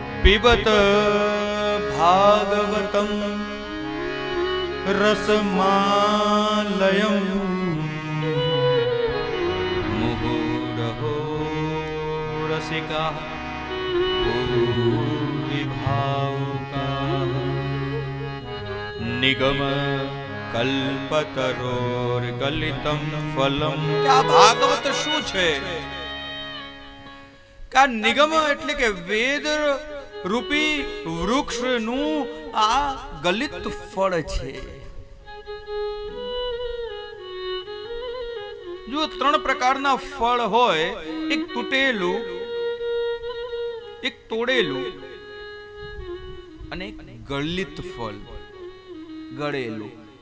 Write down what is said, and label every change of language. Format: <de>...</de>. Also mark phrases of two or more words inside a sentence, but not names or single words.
<sa>पिबत भागवतम रसमालयम मुहुरहो रसिका विभावुका निगम कल्पतरोर गलितम फलम।</sa> <gu>क्या भागवत શું છે? કા નિગમ એટલે કે વેદ રૂપી વૃક્ષનું આ ગલિત ફળ છે। જો ત્રણ પ્રકારના ફળ હોય, એક તૂટેલું, એક તોડેલું અને એક ગલિત ફળ, ગળેલું।</gu>